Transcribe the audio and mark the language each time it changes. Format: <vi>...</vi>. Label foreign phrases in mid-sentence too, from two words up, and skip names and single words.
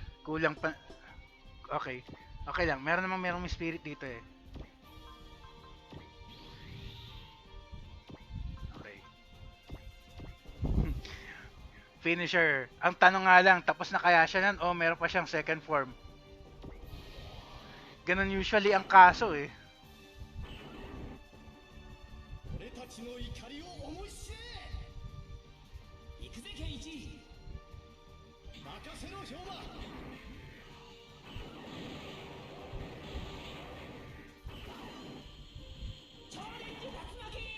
<tl>Kulang pa... Okay. Okay lang. Merong spirit dito eh. Okay. Finisher. Ang tanong nga lang, tapos na kaya siya nan o meron pa siyang</tl> <en>second form?</en> <tl>Ganun usually ang kaso eh.</tl> <ja>俺たちの怒りを思い知れ。行くぜケンイチ。任せろ氷馬。チャレンジ竜巻。</ja>